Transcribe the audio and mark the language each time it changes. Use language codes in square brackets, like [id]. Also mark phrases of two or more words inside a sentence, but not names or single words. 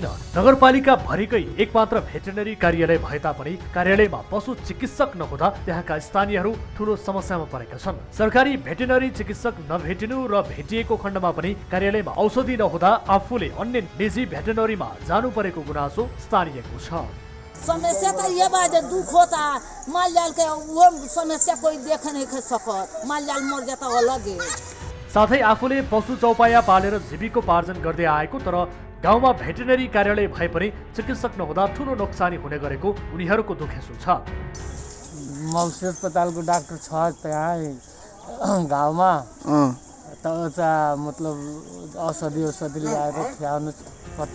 [ne] नगरपालिका भरिकै एकमात्र भेटेनरी कार्यालय भए तापनि कार्यालयमा पशु चिकित्सक नहुँदा त्यहाँका स्थानीयहरू ठूलो समस्यामा परेका छन्। सरकारी भेटेनरी चिकित्सक नभेटिनु र भेटिएको खण्डमा पनि कार्यालयमा औषधि नहुँदा आफूले अन्य निजी भेटेनरीमा जानु परेको गुनासो स्थानीयको छ। [awa] समस्या तो ये बात है, दुख होता माल जाल के वो समस्या कोई देख नहीं सकत, माल जाल मर जाता अलग है। [ne] साथै आफूले पशु चौपाया पालेर जीविकोपार्जन गर्दै आएको तर गाउँमा भेटेनरी कार्यालय भए पनि चिकित्सक नहुँदा ठूलो नोक्सानी हुने गरेको उनीहरूको दुखेसो छ। मौसी अस्पतालको डाक्टर छ त्यहाँ गाउँमा त मतलब औषधि ल्याएर खुवाउनु पर्छ।